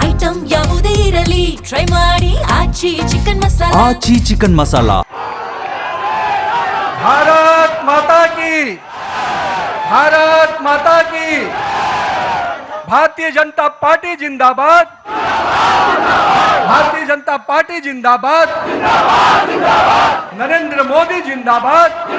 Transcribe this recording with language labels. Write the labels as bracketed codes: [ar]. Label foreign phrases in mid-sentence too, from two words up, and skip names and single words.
[kn] ಐಟಂ ಯಾವುದೇ ಇರಲಿ ಟ್ರೈ ಮಾಡಿ ಆಚಿ ಚಿಕನ್ ಮಸಾಲಾ. [hi] आची चिकन मसाला। भारत माता की, भारत माता की। भारतीय जनता पार्टी जिंदाबाद, भारतीय जनता पार्टी जिंदाबाद, नरेंद्र मोदी जिंदाबाद।